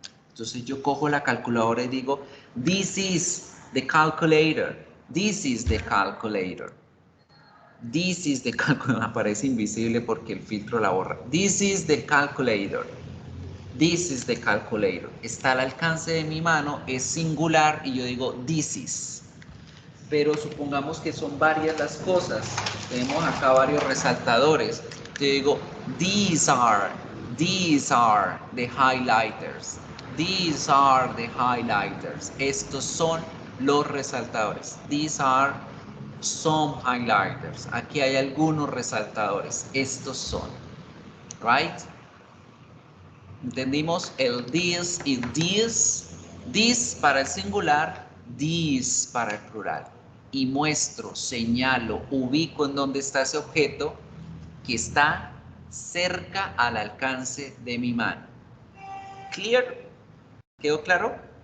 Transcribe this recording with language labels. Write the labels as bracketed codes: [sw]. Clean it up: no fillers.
[es] Entonces yo cojo la calculadora y digo, [en] this is the calculator, this is the calculator, this is the calculator, [es] aparece invisible porque el filtro la borra, [en] this is the calculator. This is the calculator. [es] Está al alcance de mi mano, es singular y yo digo this is. Pero supongamos que son varias las cosas. Tenemos acá varios resaltadores. Yo digo [en] these are the highlighters. These are the highlighters. [es] Estos son los resaltadores. [en] These are some highlighters. [es] Aquí hay algunos resaltadores. Estos son. [en] Right? [es] ¿Entendimos? El this y this para el singular, this para el plural. Y muestro, señalo, ubico en dónde está ese objeto que está cerca al alcance de mi mano. ¿Clear? ¿Quedó claro?